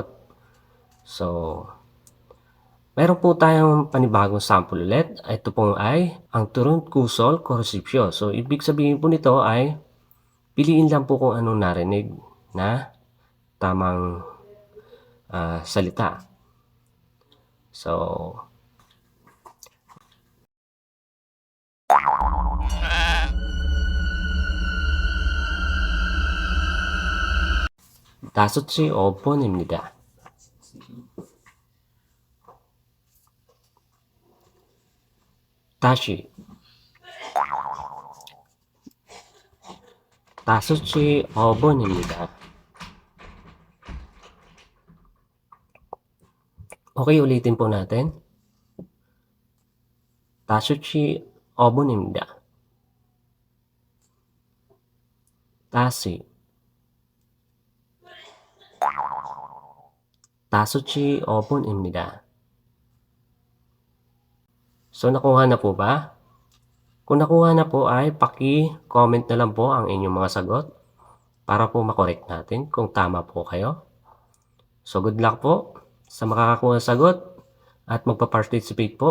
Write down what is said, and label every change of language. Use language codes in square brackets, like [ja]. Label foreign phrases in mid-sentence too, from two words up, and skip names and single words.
[tl] So, meron po tayong panibagong sample ulit. Ito po ay ang turun kusol kursipsyo. So, ibig sabihin po nito ay piliin lang po kung anong narinig na tamang salita. So, [ko] 다섯시 5분입니다. 다시 5시 5분입니다. [tl] Okay, ulitin po natin. [ko] 5시 5분입니다. 다시, 다섯시 5분입니다. [tl] So, nakuha na po ba? Kung nakuha na po ay paki-comment na lang po ang inyong mga sagot para po makorek natin kung tama po kayo. So, [en] good luck [tl] po sa makakakuha ng sagot at magpa-participate po.